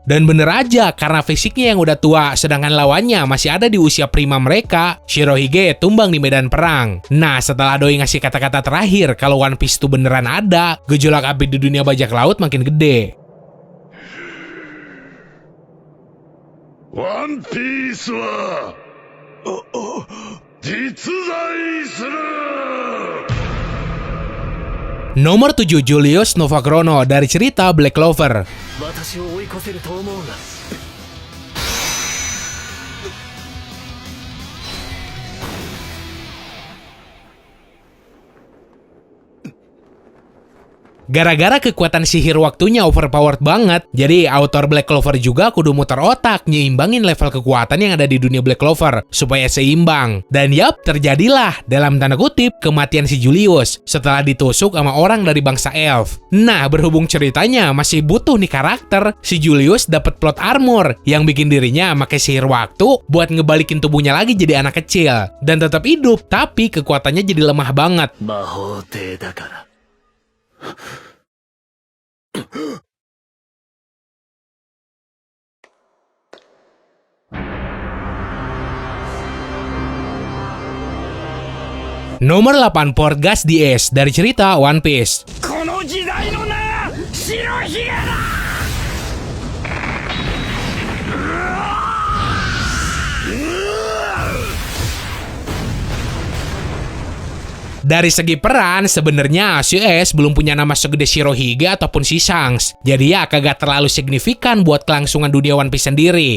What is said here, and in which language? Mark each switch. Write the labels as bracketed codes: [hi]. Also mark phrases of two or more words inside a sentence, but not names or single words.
[id] Dan bener aja, karena fisiknya yang udah tua, sedangkan lawannya masih ada di usia prima mereka, Shirohige tumbang di medan perang. Nah, setelah Doi ngasih kata-kata terakhir kalau One Piece tuh beneran ada, gejolak api di dunia bajak laut makin gede. [ja] One Piece は実在する。 [id] Nomor 7 Julius Novachrono dari cerita Black Clover. [ja] 私を追い越せると思うな。 [id] Gara-gara kekuatan sihir waktunya overpowered banget, jadi autor Black Clover juga kudu muter otak nyimbangin level kekuatan yang ada di dunia Black Clover supaya seimbang. Dan yap, terjadilah dalam tanda kutip kematian si Julius setelah ditusuk sama orang dari bangsa elf. Nah, berhubung ceritanya masih butuh nih karakter, si Julius dapat plot armor yang bikin dirinya pakai sihir waktu buat ngebalikin tubuhnya lagi jadi anak kecil dan tetap hidup, tapi kekuatannya jadi lemah banget. [ja] 魔法帝だから。 [id] Nomor 8 Portgas di Ace dari cerita One Piece. [ja] この時代のな、白ひげだ。 [id] Dari segi peran, sebenarnya si Ace belum punya nama segede Shirohige ataupun si Shanks. Jadi ya kagak terlalu signifikan buat kelangsungan dunia One Piece sendiri.